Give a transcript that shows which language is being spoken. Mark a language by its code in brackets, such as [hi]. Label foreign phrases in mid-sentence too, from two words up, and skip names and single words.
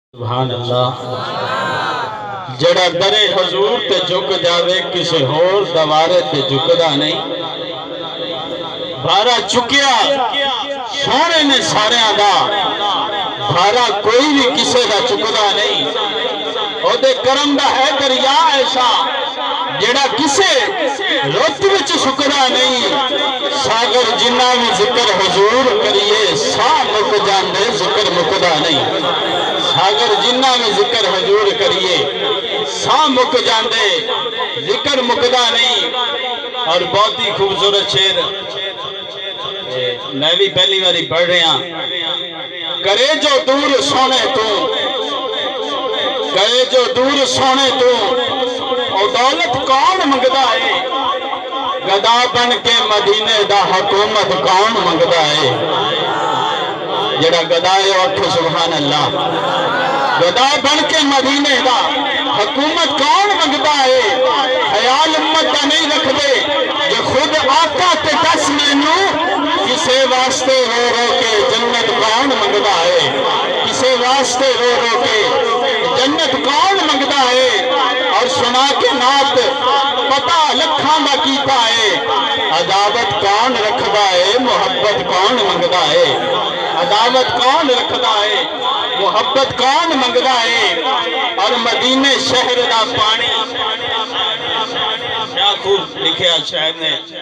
[pa] سبحان اللہ جڑا درے حضور تے جھک جاوے کسے ہور دوارے تے جھکدا نہیں بھارا چکیا سونے نے سارے دا بھارا کوئی بھی کسے دا چکدا نہیں او دے کرم دا ہے دریا ایسا جڑا کسے رت وچ سکدا نہیں ساگر جنہ بھی ذکر حضور کریے سا مک جاندے ذکر مکدا نہیں ساگر جنہ بھی ذکر حضور کریے سا مک جاندے ذکر مکدا نہیں اور بہت ہی خوبصورت شعر میں بھی پہلی باری پڑھ رہا کرے جو دور سونے تو کرے جو دور سونے تو او دولت کون منگدا ہے گدا بن کے مدینے دا حکومت کون منگدا ہے جڑا گدا ہے اٹھو سبحان اللہ گدا بن کے مدینے دا حکومت کون منگدا ہے خیال امت دا نہیں رکھ دے جو خود آقا تے دس مینو کسے واسطے رو رو کے جنت کون منگدا ہے کسے واسطے رو رو کے جنت کون منگدا ہے اور سنا کے نات پتہ لکھاں دا کیتا ہے عداوت کون رکھدا ہے محبت کون منگدا ہے عداوت کون رکھدا ہے محبت کون منگدا ہے اور مدینے شہر دا پانی کیا خوب لکھیا شاعر نے